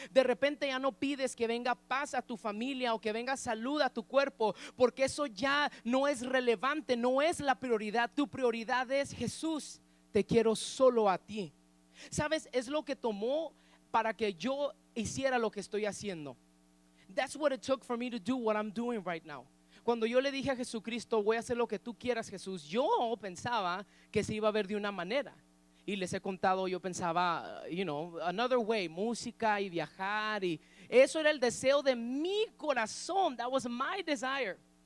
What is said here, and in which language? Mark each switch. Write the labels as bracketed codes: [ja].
[es] De repente ya no pides que venga paz a tu familia o que venga salud a tu cuerpo, porque eso ya no es relevante, no es la prioridad. Tu prioridad es: Jesús, te quiero solo a ti. ¿Sabes? Es lo que tomó para que yo hiciera lo que estoy haciendo. [en] That's what it took for me to do what I'm doing right now. [es] Cuando yo le dije a Jesucristo, voy a hacer lo que tú quieras, Jesús, yo pensaba que se iba a ver de una manera. Y les he contado, yo pensaba, [en] another way, [es] música y viajar. Y eso era el deseo de mi corazón. [en] That was my desire.